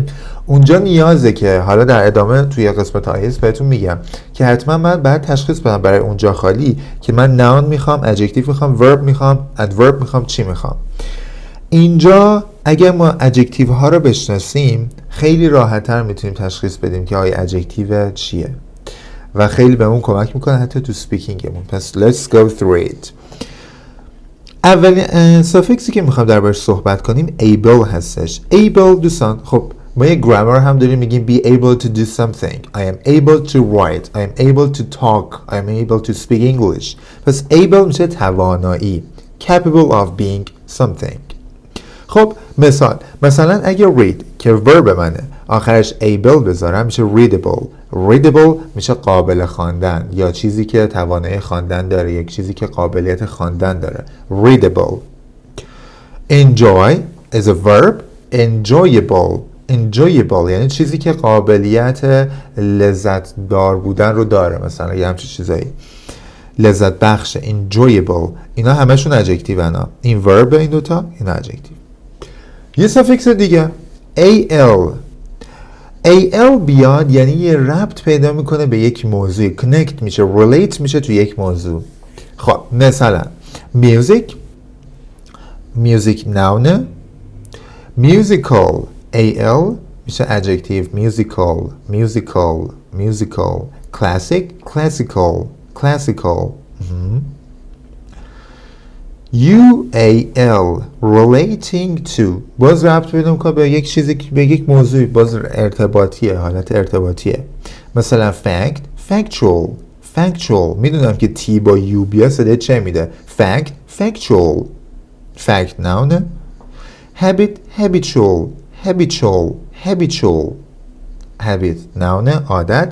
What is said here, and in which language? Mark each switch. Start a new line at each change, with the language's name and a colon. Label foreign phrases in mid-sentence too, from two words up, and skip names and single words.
Persian: اونجا نیازه که حالا در ادامه توی قسمت آیلتس بهتون میگم که حتما من باید تشخیص بدم برای اونجا خالی که من نون میخوام، ادجکتیو میخوام، ورب میخوام، ادورب میخوام، چی میخوام. اینجا اگر ما ادجکتیو ها رو بشناسیم خیلی راحت‌تر میتونیم تشخیص بدیم که آیا ادجکتیو چیه و خیلی بهمون کمک میکنه حتی تو سپیکینگمون. پس
English: let's go through it.
Persian: اولین سافیکسی که میخوام دربارش صحبت کنیم able هستش. able دوستان، خب ما یه گرامر هم داریم، میگیم
English: be able to do something. I am able to write. I am able to talk. I am able to speak English.
Persian: پس able میشه توانایی.
English: capable of being something.
Persian: خب مثلا اگه read که ورب منه آخرش able بذارم میشه readable. readable میشه قابل خواندن یا چیزی که توانایی خواندن داره، یک چیزی که قابلیت خواندن داره.
English: readable. enjoy is a verb.
Persian: enjoyable یعنی چیزی که قابلیت لذت دار بودن رو داره، مثلا یه همچین چیزایی، لذت بخشه. enjoyable اینا همشون ادجکتیو هستن. این ورب این دوتا، این ادجکتیو. یه سافیکس دیگه al بیاد یعنی یه ربط پیدا میکنه به یک موضوع، connect میشه، relate میشه تو یک موضوع. خب مثلا
English: music noun، musical al
Persian: میشه
English: adjective musical. classical. UAL relating to
Persian: باز ربط پیدا میکنه به یک چیزی، به یک موضوع، باز ارتباطیه، حالت ارتباطیه. مثلا factual میدونم که تی با یو بیا صدای چه میده.
English: factual noun. habit noun
Persian: عادت.